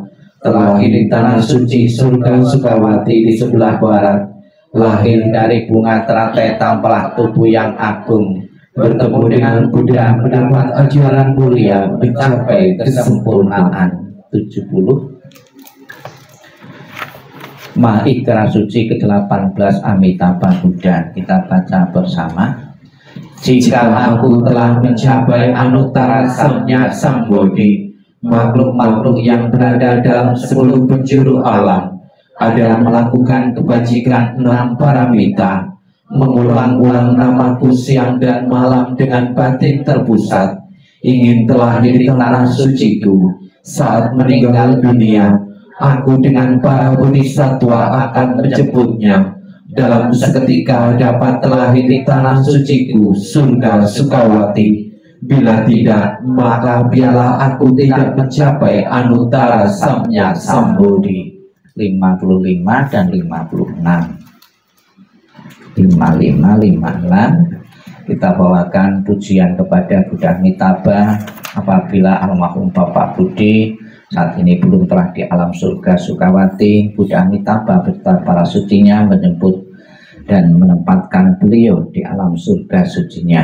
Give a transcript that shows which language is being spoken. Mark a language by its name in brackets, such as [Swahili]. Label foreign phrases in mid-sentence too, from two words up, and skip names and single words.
[Indonesian] terlahir di tanah suci surga Sukawati di sebelah barat, lahir dari bunga teratai tamplah tubuh yang agung, bertemu dengan Buddha mendapat ajaran mulia mencapai kesempurnaan. 70 Maikra Suci ke-18 Amitabha Buddha. Kita baca bersama. Jika aku telah mencapai [Sanskrit] anuttara samnya Sambodhi, [Indonesian] makhluk-makhluk yang berada dalam 10 penjuru alam adalah melakukan kebajikan 6 paramita, mengulang-ulang namaku siang dan malam dengan batin terpusat, ingin telah di tanah suciku. Saat meninggal dunia, aku dengan para bodhisatwa akan menjemputnya. Dalam seketika dapat terlahir di tanah suciku, surga Sukawati. Bila tidak, maka biarlah aku tidak mencapai [Sanskrit] anuttara samnya Sambodhi. [Indonesian] 55 dan 56. 55, 56. Kita bawakan pujian kepada Buddha Amitabha apabila almarhum Bapak Budi saat ini belum telah di alam surga Sukawati. Buddha Amitabha beserta para sucinya menjemput dan menempatkan beliau di alam surga sucinya.